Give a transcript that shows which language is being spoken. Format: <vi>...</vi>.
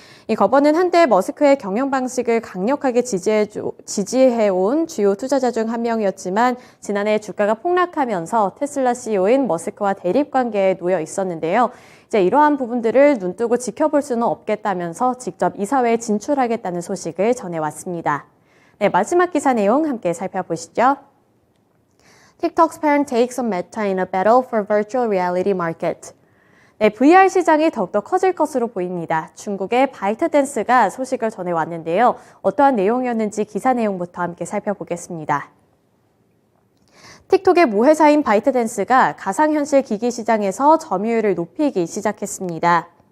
<ko>이 거버는 한때 머스크의 경영 방식을 강력하게 지지해온 주요 투자자 중 한 명이었지만 지난해 주가가 폭락하면서 테슬라 CEO인 머스크와 대립 관계에 놓여 있었는데요. 이제 이러한 부분들을 눈뜨고 지켜볼 수는 없겠다면서 직접 이사회에 진출하겠다는 소식을 전해왔습니다. 네, 마지막 기사 내용 함께 살펴보시죠.</ko> <en>TikTok's parent takes on Meta in a battle for virtual reality market.</en> <ko>네, VR 시장이 더욱더 커질 것으로 보입니다. 중국의 바이트댄스가 소식을 전해왔는데요. 어떠한 내용이었는지 기사 내용부터 함께 살펴보겠습니다. 틱톡의 모회사인 바이트댄스가 가상현실 기기 시장에서 점유율을 높이기 시작했습니다.</ko>